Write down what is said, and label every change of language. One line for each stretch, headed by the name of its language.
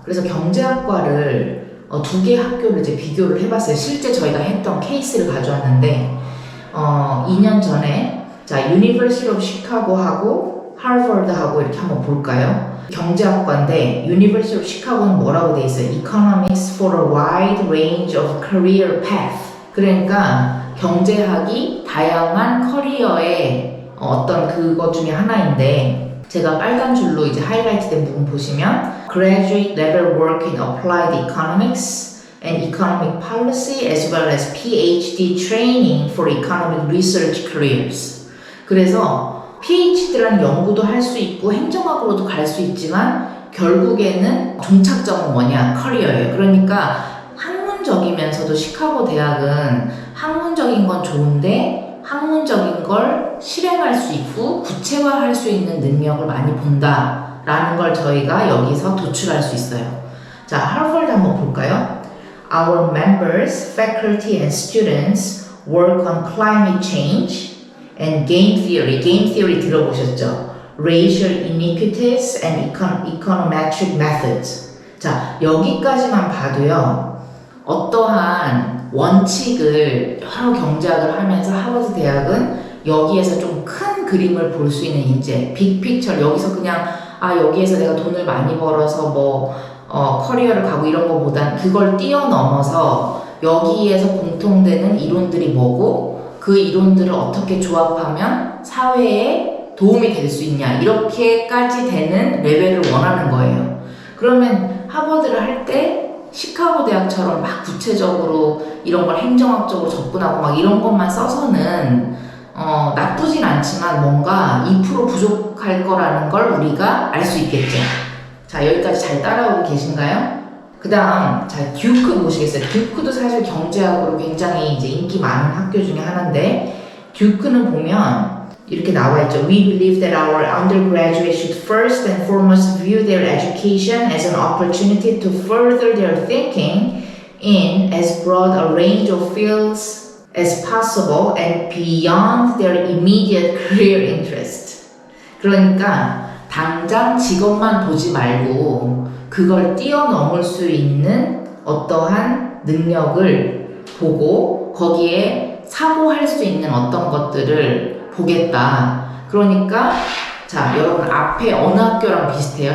Korean: 그래서 경제학과를 두 개의 학교를 이제 비교를 해봤어요. 실제 저희가 했던 케이스를 가져왔는데 2년 전에 자,
English: University of Chicago
Korean: 하고 하버드하고 이렇게 한번 볼까요? 경제학과인데
English: University of Chicago
Korean: 는 뭐라고 돼 있어요?
English: Economics for a wide range of career path.
Korean: 그러니까 경제학이 다양한 커리어의 어떤 그것 중에 하나인데 제가 빨간 줄로 이제 하이라이트 된 부분 보시면
English: Graduate level work in applied economics and economic policy as well as PhD training for economic research careers.
Korean: 그래서 PhD라는 연구도 할 수 있고 행정학으로도 갈 수 있지만 결국에는 종착점은 뭐냐? 커리어예요. 그러니까 학문적이면서도 시카고 대학은 학문적인 건 좋은데 학문적인 걸 실행할 수 있고 구체화할 수 있는 능력을 많이 본다라는 걸 저희가 여기서 도출할 수 있어요. 자, 하버드 한번 볼까요?
English: Our members, faculty and students work on climate change and game theory.
Korean: game theory 들어보셨죠?
English: Racial inequities and econometric methods.
Korean: 자, 여기까지만 봐도요. 어떠한 원칙을 여러 경제학을 하면서 하버드 대학은 여기에서 좀 큰 그림을 볼 수 있는 이제 빅픽처 여기서 그냥 여기에서 내가 돈을 많이 벌어서 뭐 커리어를 가고 이런 거보단 그걸 뛰어넘어서 여기에서 공통되는 이론들이 뭐고 그 이론들을 어떻게 조합하면 사회에 도움이 될 수 있냐 이렇게까지 되는 레벨을 원하는 거예요. 그러면 하버드를 할 때 시카고 대학처럼 막 구체적으로 이런 걸 행정학적으로 접근하고 막 이런 것만 써서는 나쁘진 않지만 뭔가 2% 부족할 거라는 걸 우리가 알 수 있겠죠. 자, 여기까지 잘 따라오고 계신가요? 그 다음, 자, 듀크 보시겠어요? 듀크도 사실 경제학으로 굉장히 이제 인기 많은 학교 중에 하나인데, 듀크는 보면 이렇게 나와 있죠. We believe that our undergraduates should first and foremost view their education as an opportunity to further their thinking in as broad a range of fields as possible and beyond their immediate career interest. 그러니까 당장 직업만 보지 말고 그걸 뛰어넘을 수 있는 어떠한 능력을 보고 거기에 사고할 수 있는 어떤 것들을 보겠다. 그러니까 자, 여러분 앞에 어느 학교랑 비슷해요?